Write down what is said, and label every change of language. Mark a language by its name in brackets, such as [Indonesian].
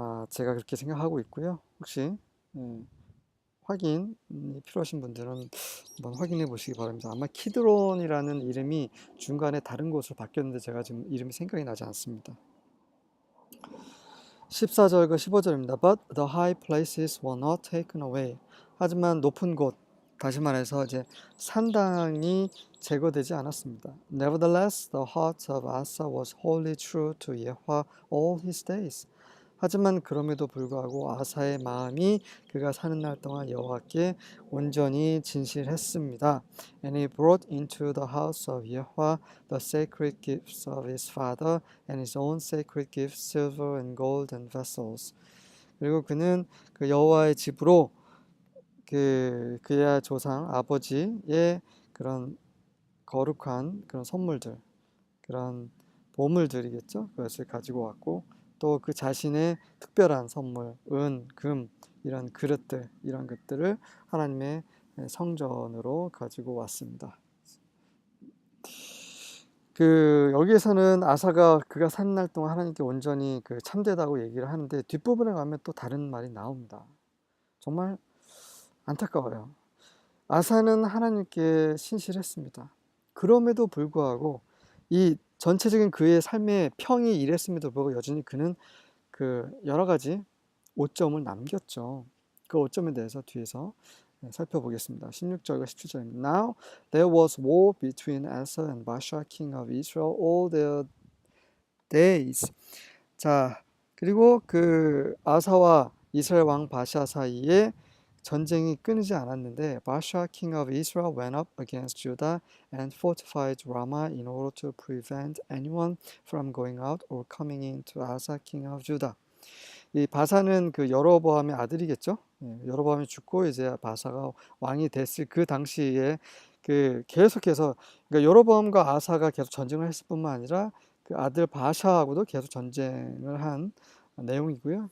[Korean] 제가 그렇게 생각하고 있고요. 혹시 확인이 필요하신 분들은 한번 확인해 보시기 바랍니다. 아마 키드론이라는 이름이 중간에 다른 곳으로 바뀌었는데 제가 지금 이름이 생각이 나지 않습니다. 14절과 15절입니다. [English] But the high places were not taken away. [Korean] 하지만 높은 곳, 다시 말해서 이제 산당이 제거되지 않았습니다. [English] Nevertheless, the heart of Asa was wholly true to Yahweh all his days. [Korean] 하지만 그럼에도 불구하고 아사의 마음이 그가 사는 날 동안 여호와께 온전히 진실했습니다. [English] And he brought into the house of Yahweh the sacred gifts of his father and his own sacred gifts, silver and gold and vessels. [Korean] 그리고 그는 그 여호와의 집으로 그의 조상 아버지의 그런 거룩한 그런 선물들, 그런 보물들이겠죠. 그것을 가지고 왔고 또 그 자신의 특별한 선물, 은, 금 이런 그릇들, 이런 것들을 하나님의 성전으로 가지고 왔습니다. 여기에서는 아사가 그가 사는 날 동안 하나님께 온전히 참되다고 얘기를 하는데 뒷부분에 가면 또 다른 말이 나옵니다. 정말 안타까워요. 아사는 하나님께 신실했습니다. 그럼에도 불구하고 이 전체적인 그의 삶의 평이 이랬음에도 불구하고 여전히 그는 그 여러 가지 오점을 남겼죠. 그 오점에 대해서 뒤에서 살펴보겠습니다. 16절과 17절입니다. [English] Now there was war between Asa and Baasha king of Israel all their days. [Korean] 자, 그리고 그 아사와 이스라엘 왕 바샤 사이에 전쟁이 끊이지 않았는데 [English] Baasha king of Israel went up against Judah and fortified Ramah in order to prevent anyone from going out or coming in to Asa king of Judah. [Korean] 이 바사는 그 여로보암의 아들이겠죠. 여로보암이 죽고 이제 바사가 왕이 됐을 그 당시에 그 계속해서 그러니까 여로보암과 아사가 계속 전쟁을 했을 뿐만 아니라 그 아들 바샤하고도 계속 전쟁을 한 내용이고요.